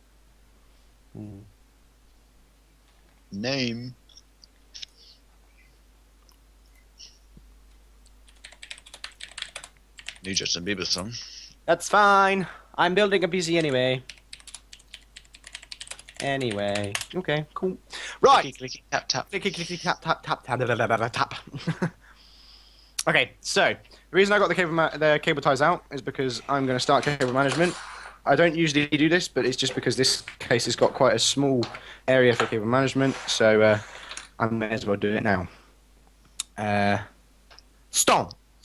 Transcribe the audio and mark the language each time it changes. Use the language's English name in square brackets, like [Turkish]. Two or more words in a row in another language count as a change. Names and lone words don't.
[English] Name. New Justin Bieber song. That's fine. I'm building a PC anyway. Okay, cool. Right. Clicky, clicky, tap, tap. Clicky, clicky, tap, tap, tap, tap, tap, tap, tap, tap. Okay, so the reason I got the cable ties out is because I'm going to start cable management. I don't usually do this, but it's just because this case has got quite a small area for cable management, so I may as well do it now. Stomp.